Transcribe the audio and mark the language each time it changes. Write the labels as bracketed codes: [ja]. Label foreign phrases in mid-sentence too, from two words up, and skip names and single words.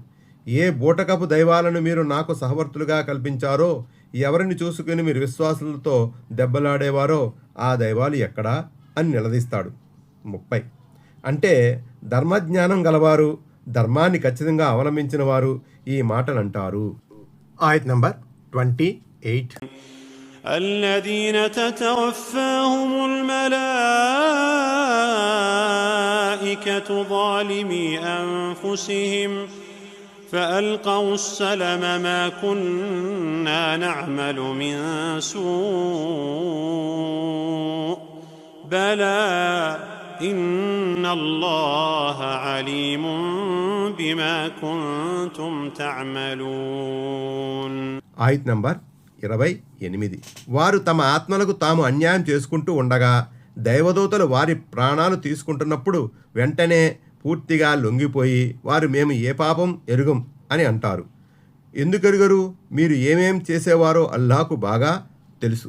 [te] ఏ బూటకపు దైవాలను మీరు నాకు సహవర్తులుగా కల్పించారో, ఎవరిని చూసుకుని మీరు విశ్వాసులతో దెబ్బలాడేవారో ఆ దైవాలు ఎక్కడా అని నిలదీస్తాడు. 30 అంటే ధర్మజ్ఞానం గలవారు, ధర్మాన్ని ఖచ్చితంగా అవలంబించిన వారు ఈ మాటలు అంటారు. ఆయత్ నంబర్ 28. [ar] الذين تتوفاهم الملائكة ظالمي أنفسهم فألقوا السلم ما كنا نعمل من سوء بلى إن الله عليم بما كنتم تعملون. [te] ఆయత్ నంబర్ 28. వారు తమ ఆత్మలకు తాము అన్యాయం చేసుకుంటూ ఉండగా దైవదూతలు వారి ప్రాణాలు తీసుకుంటున్నప్పుడు వెంటనే పూర్తిగా లొంగిపోయి వారు మేము ఏ పాపం ఎరుగం అని అంటారు. ఎందుకు ఎరుగరు? మీరు ఏమేం చేసేవారో అల్లాహకు బాగా తెలుసు.